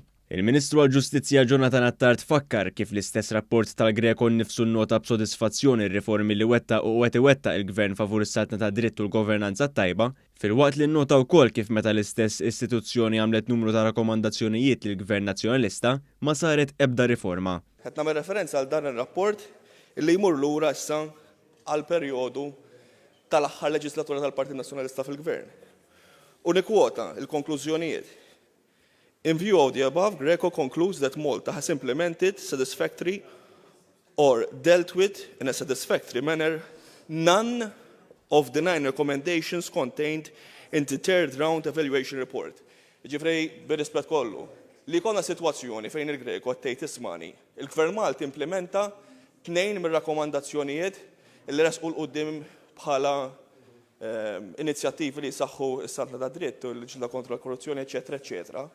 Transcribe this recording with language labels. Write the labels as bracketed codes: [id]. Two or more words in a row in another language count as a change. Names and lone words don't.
[mt] Il-Ministru għall-Ġustizzja Jonathan Attard fakkar kif l-istess rapport tal-Greco nnifsu nnota b'sodisfazzjoni r-riformi li wettaq u qed iwettaq il-Gvern favur is-saltna ta' dritt u l-governanza tajba, filwaqt li nnota wkoll kif meta l-istess istituzzjoni għamlet numru ta' rakkomandazzjonijiet lill-Gvern Nazzjonalista ma saret ebda riforma. Qed nagħmel referenza għal dan ir-rapport illi jmur lura issa għal perjodu tal-aħħar leġislatura tal-Partit Nazzjonalista fil-Gvern. U nikkwota l-konklużjonijiet. [en] In view of the above, Greco concludes that Malta has implemented satisfactory or dealt with in a satisfactory manner none of the 9 recommendations contained in the third round evaluation report. [mt] Ġifrej, bir-rispett kollu, li konna situazzjoni fejn il-Greco għattejt ismani, il-Gvern Malti implementa 2 mir-rakkomandazzjonijiet li resqu l-qudiem bħala inizjattivi li saħħu s-saltna ta' dritt u l-ġilda kontra l-korruzzjoni, eċetera, eċetera.